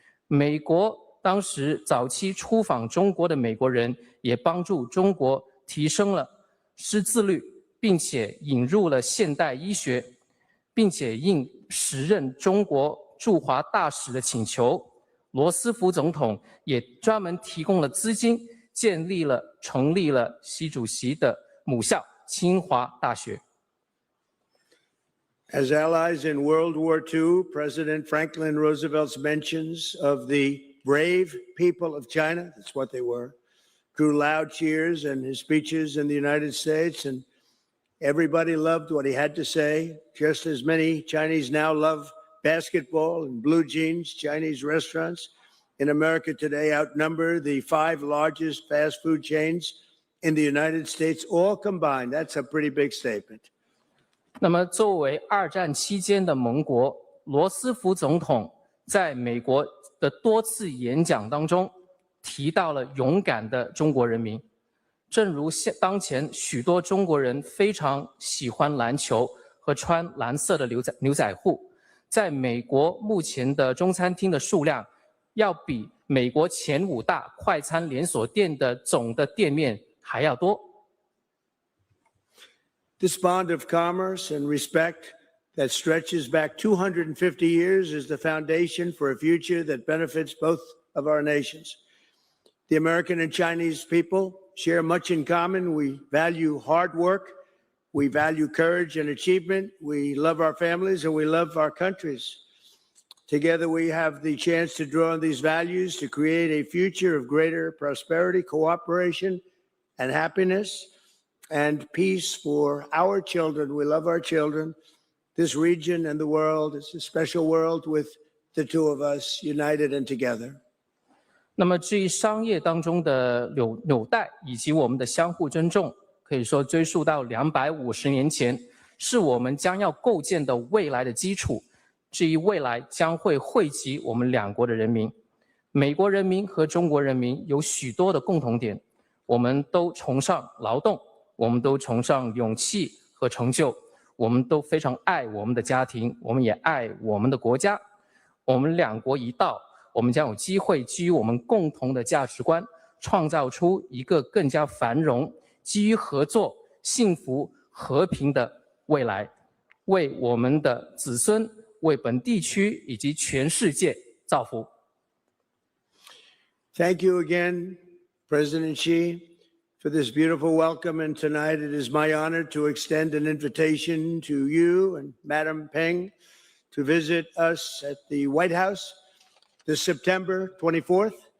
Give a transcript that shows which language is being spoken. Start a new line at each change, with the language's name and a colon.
Chinese: 美国当时早期出访中国的美国人也帮助中国提升了识字率，并且引入了现代医学，并且应时任中国驻华大使的请求，罗斯福总统也专门提供了资金，成立了习主席的母校清华大学。
English: As allies in World War II, President Franklin Roosevelt's mentions of the brave people of China, that's what they were, drew loud cheers in his speeches in the United States, and everybody loved what he had to say, just as many Chinese now love basketball and blue jeans. Chinese restaurants in America today outnumber the 5 largest fast food chains in the United States, all combined. That's a pretty big statement.
Chinese: 那么，作为二战期间的盟国，罗斯福总统在美国的多次演讲当中提到了勇敢的中国人民。正如当前许多中国人非常喜欢篮球和穿蓝色的牛仔裤，在美国目前的中餐厅的数量要比美国前5大快餐连锁店的总的店面还要多。
English: This bond of commerce and respect that stretches back 250 years is the foundation for a future that benefits both of our nations. The American and Chinese people share much in common. We value hard work. We value courage and achievement. We love our families and we love our countries. Together, we have the chance to draw on these values to create a future of greater prosperity, cooperation, and happiness, and peace for our children. We love our children. This region and the world is a special world with the two of us united and together.
Chinese: 那么，至于商业当中的纽带以及我们的相互尊重，可以说追溯到250年前，是我们将要构建的未来的基础。至于未来将会惠及我们两国的人民，美国人民和中国人民有许多的共同点，我们都崇尚劳动，我们都崇尚勇气和成就，我们都非常爱我们的家庭，我们也爱我们的国家。我们两国一道，我们将有机会基于我们共同的价值观，创造出一个更加繁荣、基于合作、幸福、和平的未来，为我们的子孙、为本地区以及全世界造福。
English: Thank you again, President Xi, for this beautiful welcome. And tonight it is my honor to extend an invitation to you and Madam Peng to visit us at the White House this September 24th.